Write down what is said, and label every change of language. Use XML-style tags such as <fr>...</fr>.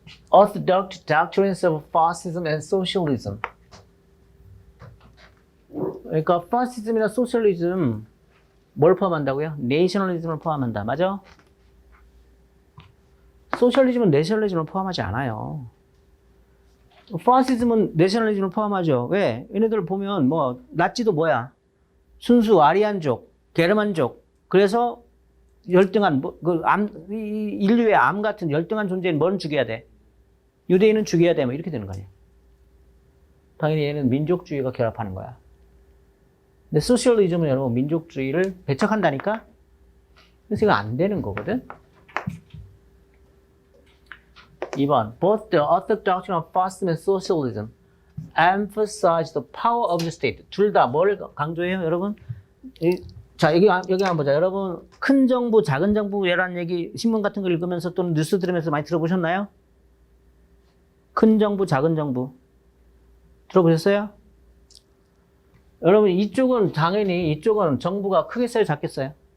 <en>Orthodox doctrines of fascism and socialism.</en> <ko>그러니까 파시즘이나 소셜리즘 뭘 포함한다고요? 내셔널리즘을 포함한다. 맞아? 소셜리즘은 내셔널리즘을 포함하지 않아요. 파시즘은 내셔널리즘을 포함하죠. 왜? 얘네들 보면 뭐 나치도 뭐야? 순수 아리안족, 게르만족. 그래서 열등한 인류의 암 같은 열등한 존재는 뭐는 죽여야 돼? 유대인은 죽여야 돼. 뭐 이렇게 되는 거 아니야. 당연히 얘는 민족주의가 결합하는 거야. 근데 소셜리즘은 여러분 민족주의를 배척한다니까? 그래서 이거 안 되는 거거든? 2번.</ko> <en>Both the orthodox doctrine of fascism and socialism emphasize the power of the state.</en> <ko>둘 다 뭘 강조해요, 여러분? 자, 여기 한번 보자. 여러분, 큰 정부, 작은 정부라는 얘기, 신문 같은 거 읽으면서 또는 뉴스 들으면서 많이 들어보셨나요? 큰 정부, 작은 정부. 들어보셨어요? 여러분, 이쪽은 정부가 크겠어요, 작겠어요?</ko>